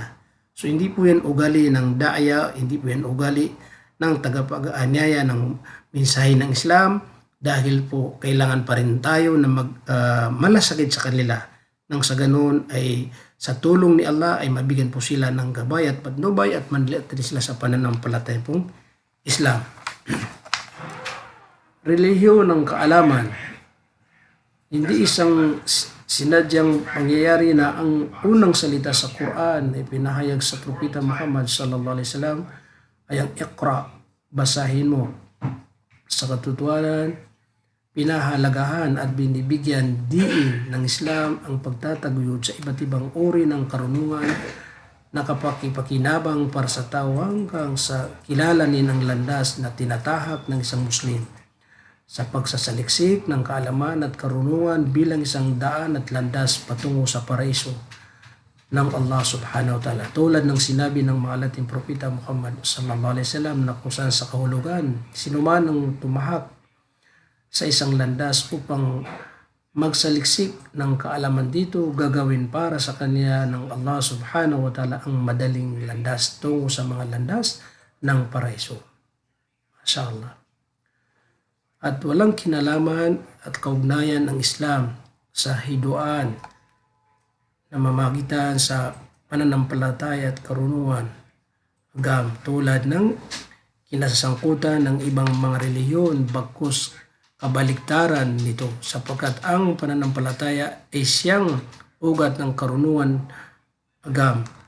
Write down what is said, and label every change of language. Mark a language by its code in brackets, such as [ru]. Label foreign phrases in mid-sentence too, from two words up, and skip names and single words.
[tl] So hindi po yan ugali ng daaya, hindi po yan ugali ng tagapag-anyaya ng mensahe ng Islam, dahil po kailangan pa rin tayo na malasakit sa kanila nang sa ganoon ay sa tulong ni Allah ay mabigyan po sila ng gabay at patnubay at manliat rin sila sa pananampalataya pong Islam. Relihiyon ng kaalaman, hindi isang sinadyang pangyayari na ang unang salita sa Quran ay pinahayag sa Propeta Muhammad [ar] صلى الله عليه وسلم [tl] ay ang Iqra, basahin mo. Sa katotohanan, pinahalagahan at binibigyan diin ng Islam ang pagtataguyod sa iba't ibang uri ng karunungan na kapakipakinabang para sa tao hanggang sa kilalanin ang landas na tinatahak ng isang Muslim sa pagsasaliksik ng kaalaman at karunungan bilang isang daan at landas patungo sa paraiso ng Allah [ar] سبحانه وتعالى. [tl] Tulad ng sinabi ng mahal nating Propeta Muhammad [ar] صلى الله عليه وسلم [tl] na kung saan sa kahulugan, sinuman ang tumahak sa isang landas upang magsaliksik ng kaalaman dito, gagawin para sa kanya ng Allah [ar] سبحانه وتعالى [tl] ang madaling landas tungo sa mga landas ng paraiso. Mashallah. At walang kinalaman at kaugnayan ng Islam sa hiduan na mamagitan sa pananampalataya at karunungan agam tulad ng kinasasangkutan ng ibang mga relihiyon, bagkus kabaliktaran nito, sapagkat ang pananampalataya ay siyang ugat ng karunungan agam,